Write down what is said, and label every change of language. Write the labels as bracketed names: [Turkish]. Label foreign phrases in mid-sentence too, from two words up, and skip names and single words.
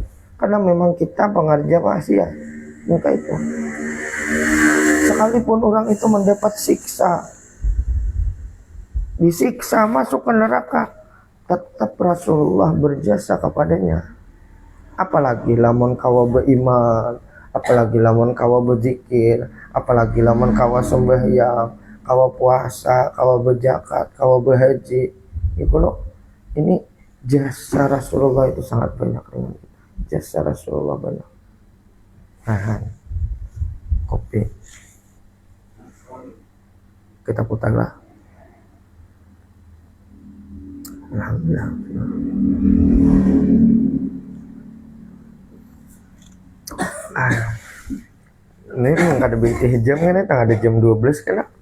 [Indonesian] Karena memang kita pengerja maksiat. Maka itu. Sekalipun orang itu mendapat siksa, disiksa masuk ke neraka, tetap Rasulullah berjasa kepadanya. [Banjar] Apalagi lamun kawa beriman, apalagi lamun kawa berzikir, apalagi lamun kawa sembahyang, kawa puasa, kawa berzakat, kawa berhaji. [Indonesian] Ini jasa Rasulullah itu sangat banyak. Jasa Rasulullah banyak. Kopi kita putarlah. Alhamdulillah. Ini emang ada binti jam kan, ada jam 12 kan.